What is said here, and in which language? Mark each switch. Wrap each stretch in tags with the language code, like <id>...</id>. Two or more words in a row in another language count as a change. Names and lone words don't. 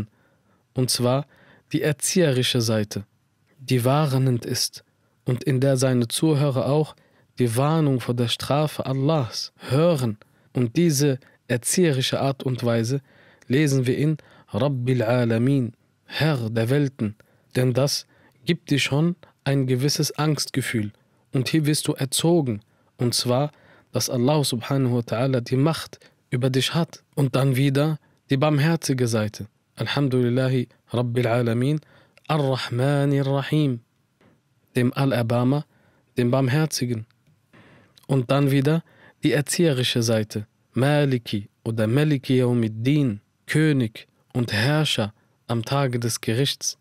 <de>Und zwar die erzieherische Seite, die warnend ist und in der seine Zuhörer auch die Warnung vor der Strafe Allahs hören. Und diese erzieherische Art und Weise lesen wir in</de> <ar>رب العالمين,</ar> <de>Herr der Welten. Denn das gibt dir schon ein gewisses Angstgefühl. Und hier wirst du erzogen. Und zwar, dass Allah</de> <ar>سبحانه وتعالى</ar> <de>die Macht über dich hat. Und dann wieder die barmherzige Seite.</de> <ar>الحمد لله رب العالمين، الرحمن الرحيم,</ar> <de>dem Allerbarmer, dem Barmherzigen. Und dann wieder die erzieherische Seite. Maliki oder</de> <ar>مالك يوم الدين,</ar> <de>König und Herrscher am Tage des Gerichts.</de>